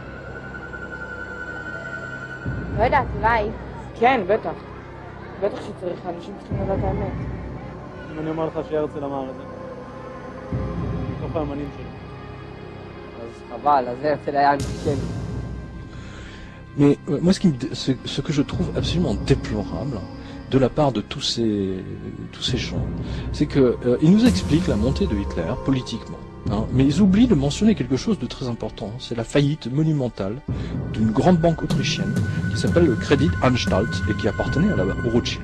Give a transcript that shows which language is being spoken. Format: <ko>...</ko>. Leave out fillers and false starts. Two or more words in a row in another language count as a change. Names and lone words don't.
<he>לא יודעת, אולי. כן, בטח. בטח שצריך, אנשים צריכים לדעת האמת. אם אני אומר לך שהרצל אמר את זה, מתוך האמנים שלו. אז חבל, אז הרצל היה אנטישמי.</he> <fr>Mais moi, ce que je trouve absolument déplorable de la part de tous ces gens, c'est qu'ils nous expliquent la montée de Hitler politiquement, hein, mais ils oublient de mentionner quelque chose de très important, c'est la faillite monumentale d'une grande banque autrichienne qui s'appelle le Credit Anstalt et qui appartenait au Rothschild.</fr>